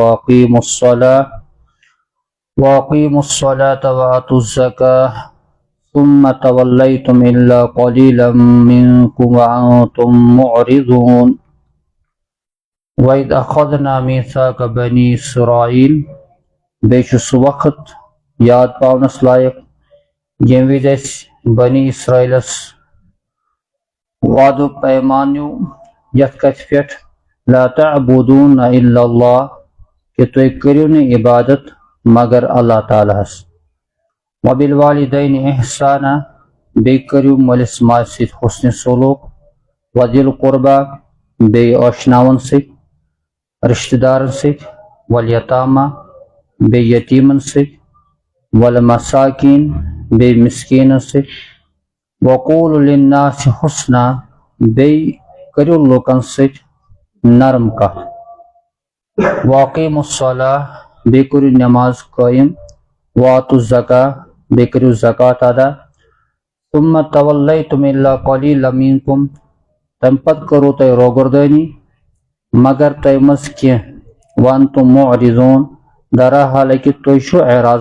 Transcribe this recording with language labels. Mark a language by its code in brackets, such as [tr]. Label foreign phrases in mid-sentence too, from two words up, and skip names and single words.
[ar] وأقيموا الصلاة وآتوا الزكاة ثم توليتم إلا قليلا منكم وأنتم معرضون وإذ أخذنا ميثاق بني إسرائيل [ks] بیٚیہِ چھُ سُہ وقت یاد پاونس لایق ییٚمہِ وِزِ أسۍ بنی اسرائیلس وعدُک پیمان نیوٗ یتھ کتھِ پٮ۪ٹھ [ar] لا تعبدون الا اللہ [ks] کہ تُہۍ کٔرِو نہٕ عبادت مگر اللہ تعالیٰ ہس [ar] وبالوالدین احسانا [ks] بیٚیہِ کٔرِو مٲلِس ماجہِ سۭتۍ حُسنِ سلوٗک [ar] وذی القربا [ks] بیٚیہِ ٲشناون سۭتۍ رشتہٕ دارن سۭتۍ والیتاما بیٚیہِ یتیٖمن سۭتۍ والمساکین بیٚیہِ مسکیٖنن سۭتۍ [ar] وقولوا للناس حسنا [ks] بیٚیہِ کٔرِو لُکن سۭتۍ نرم کتھ [ar] واقیموا الصلاة [ks] بیٚیہِ کٔرِو نٮ۪ماز قٲیِم [ar] وآتوا الزکاة [ks] بیٚیہِ کٔرِو زکات ادا [ar] ثم تولیتم الا قلیلا منکم [ks] تمہِ پتہٕ کٔرٕو تۄہہِ روگردٲنی مگر تۄہہِ منٛز کینٛہہ [ar] وانتم معرضون [ks] درا حالانکہِ تُہۍ چھِو اعراض